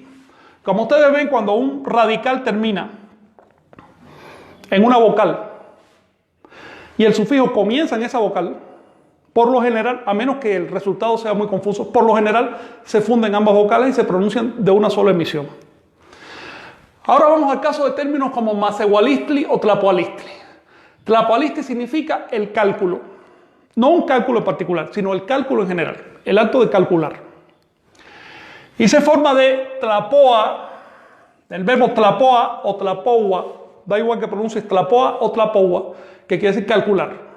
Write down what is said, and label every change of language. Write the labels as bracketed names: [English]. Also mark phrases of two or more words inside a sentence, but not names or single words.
[Spanish] Como ustedes ven, cuando un radical termina en una vocal y el sufijo comienza en esa vocal, por lo general, a menos que el resultado sea muy confuso, por lo general se funden ambas vocales y se pronuncian de una sola emisión. Ahora vamos al caso de términos como masehualistli o tlapoalistli. Tlapoalistli significa el cálculo, no un cálculo en particular, sino el cálculo en general, el acto de calcular. Y se forma de tlapoa, del verbo tlapoa o tlapoua, da igual que pronuncies tlapoa o tlapoua, que quiere decir calcular.